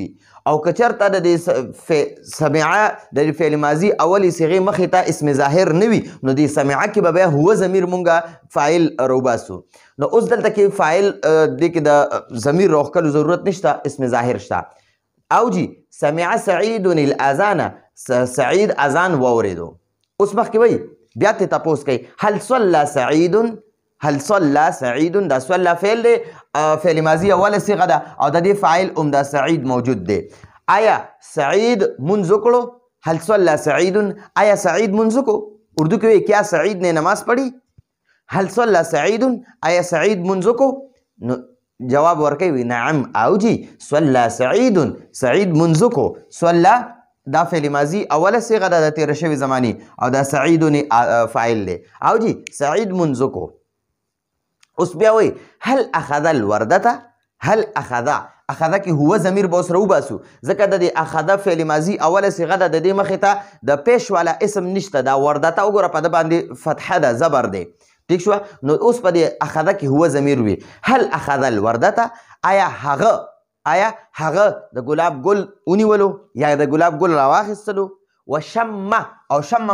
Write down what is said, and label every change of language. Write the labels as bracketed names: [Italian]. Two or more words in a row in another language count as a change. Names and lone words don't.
[Pashto] او که چېرته د سمع د [Arabic] فعل ماضي اولی صيغه [Pashto] مخې ته [Arabic] اسم ظاهر [Pashto] نه وي نو د سمع کې به بیا هو ضمیر مونږه فاعل روباسو. نو اوس دلته کې فاعل دې کې د ضمیر راوښکلو ضرورت نشته، [Arabic] اسم ظاهر [Pashto] شته. او جی [Arabic] سمع سعید الاذان، [Pashto] سعید اذان واوریدو. اوس مخکې وایي بیا ته تپوس کوي [Arabic] هل صلى سعید هل صلى سعید [Pashto] دا صلى فعل دی [Arabic] فعل ماضی اوله صيغه [Pashto] ده او د دې فاعل هم دا سعید موجود دی آیا سعید منځ وکړو [Arabic] هل صلى سعید [Pashto] آیا سعید منځ وکړو اردو کې وایي [Urdu] کیا سعید نے نماز پڑھی [Arabic] هل صلى سعید [Pashto] آیا سعید منځ وکړو نو جواب ورکوي نعم او جی [Arabic] صلى سعید [Pashto] سعید منځ وکړو صلى دا [Arabic] فعل ماضی اوله صيغه [Pashto] ده د تیر شوي زمانی او دا سعید فاعل دی او جی سعید منځ وکړو اوس بیا وایي [Arabic] هل اخذ الوردته هل اخذ [Pashto] کې هو ضمیر به اوس راوباسو ځکه د دې اخذ [Arabic] فعل ماضي اوله صيغه [Pashto] ده د دې مخې ته د پیش والا اسم نشته دا وردته وګوره په ده باندې فتحه ده زبر دی ٹھیک شوه نو اوس په دې اخذ کې هو ضمیر وي [Arabic] هل اخذ الوردته [Pashto] آیا هغه د ګلاب ګل ونیولو یا د ګلاب ګل راواخیستلو وشم او شم